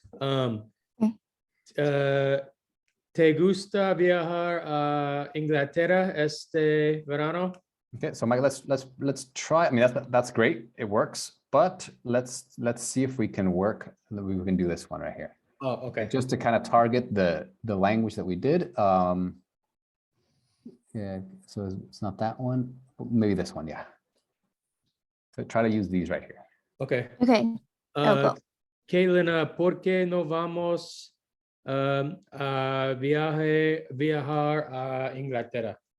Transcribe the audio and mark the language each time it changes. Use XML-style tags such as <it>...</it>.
<es>¿Te gusta viajar a Inglaterra verano?</es> <en>Okay, so Mike, let's try. I mean, that's great. It works, but let's see if we can we can do this one right here. Oh, okay. Just to kind of target the language that we did. Yeah, so it's not that one. Maybe this one, yeah. So try to use these right here. Okay. Okay. Cool.</en> <es>Caitlin, ¿por qué no vamos a viajar a Inglaterra?</es>